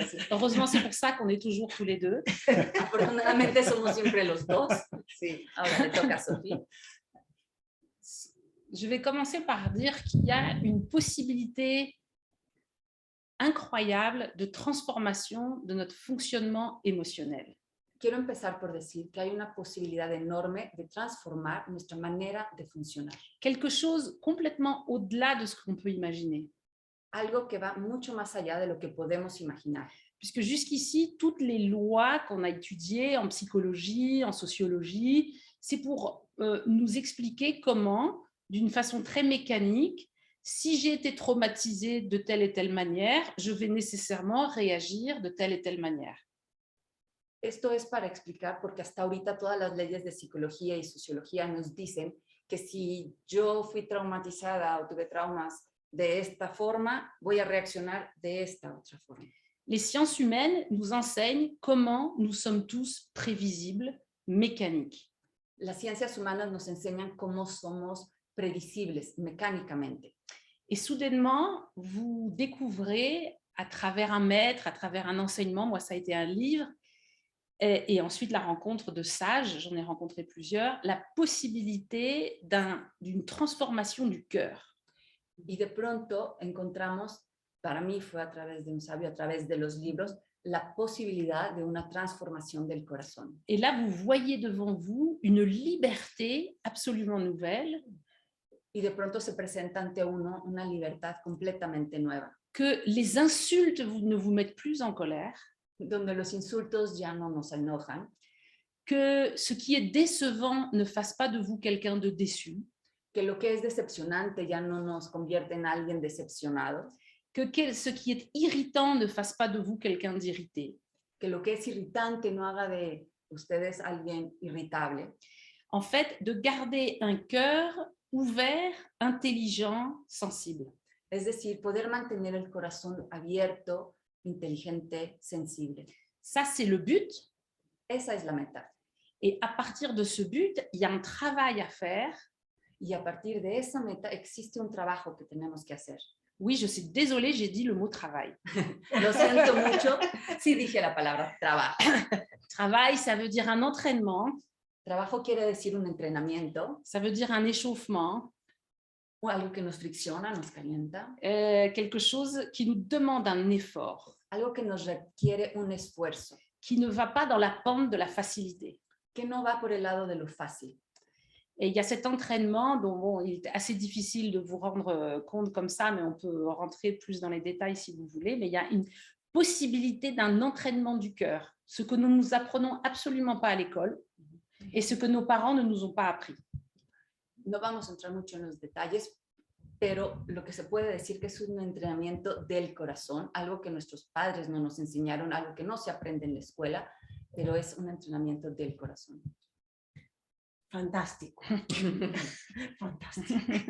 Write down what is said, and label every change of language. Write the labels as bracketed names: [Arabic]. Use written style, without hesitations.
[French] Heureusement, c'est pour ça qu'on est toujours tous les deux. [Spanish] Afortunadamente somos siempre los dos. Sí, ahora le toca a Sophie. [French] Je vais commencer par dire qu'il y a une possibilité incroyable de transformation de notre fonctionnement émotionnel. [Spanish] Quiero empezar por decir que hay una posibilidad enorme de transformar nuestra manera de funcionar. [French] Quelque chose complètement au-delà de ce qu'on peut imaginer. [Spanish] Algo que va mucho más allá de lo que podemos imaginar. [French] Puisque jusqu'ici, toutes les lois qu'on a étudiées en psychologie, en sociologie, c'est pour nous expliquer comment, d'une façon très mécanique, si j'ai été traumatisée de telle et telle manière, je vais nécessairement réagir de telle et telle manière. [Spanish] Esto es para explicar, porque hasta ahorita todas las leyes de psicología y sociología nos dicen que si yo fui traumatizada o tuve traumas de esta forma, voy a reaccionar de esta otra forma. [French] Les sciences humaines nous enseignent comment nous sommes tous prévisibles, mécaniques. [Spanish] Las ciencias humanas nos enseñan cómo somos [French] prévisibles mécaniquement. Et soudainement, vous découvrez à travers un maître, à travers un enseignement, moi ça a été un livre, et ensuite la rencontre de sages, j'en ai rencontré plusieurs, la possibilité d'une transformation du cœur. [Spanish] Y de pronto encontramos, para mí fue a través de un sabio, a través de los libros, la posibilidad de una transformación del corazón. [French] Et là, vous voyez devant vous une liberté absolument nouvelle. [Spanish] Y de pronto se presenta ante uno una libertad completamente nueva. [French] Que les insultes ne vous mettent plus en colère. [Spanish] Donde los insultos ya no nos enojan. [French] Que ce qui est décevant ne fasse pas de vous quelqu'un de déçu. [Spanish] Que lo que es decepcionante ya no nos convierte en alguien decepcionado. [French] Que ce qui est irritant ne fasse pas de vous quelqu'un d'irrité. [Spanish] Que lo que es irritante no haga de ustedes alguien irritable. [French] En fait, de garder un cœur ouvert, intelligent, sensible. [Spanish] Es decir, poder mantener el corazón abierto, inteligente, sensible. [French] Ça, c'est le but. [Spanish] Esa es la meta. [French] Et à partir de ce but, il y a un travail à faire. [Spanish] Y a partir de esa meta existe un trabajo que tenemos que hacer. [French] Oui, je suis désolée, j'ai dit le mot travail. [Spanish] Lo siento mucho, sí dije la palabra trabajo. [French] Travail, ça veut dire un entraînement. [Spanish] Trabajo quiere decir un entrenamiento. [French] Ça veut dire un échauffement. [Spanish] O algo que nos fricciona, nos calienta. [French] Quelque chose qui nous demande un effort. [Spanish] Algo que nos requiere un esfuerzo. [French] Qui ne va pas dans la pente de la facilité. [Spanish] Que no va por el lado de lo fácil. [French] Et il y a cet entraînement dont bon, il est assez difficile de vous rendre compte comme ça, mais on peut rentrer plus dans les détails si vous voulez. Mais il y a une possibilité d'un entraînement du cœur, ce que nous ne nous apprenons absolument pas à l'école et ce que nos parents ne nous ont pas appris. [Spanish] No vamos a entrar mucho en los detalles, pero lo que se puede decir que es un entrenamiento del corazón, algo que nuestros padres no nos enseñaron, algo que no se aprende en la escuela, pero es un entrenamiento del corazón. Fantástico. Fantástico.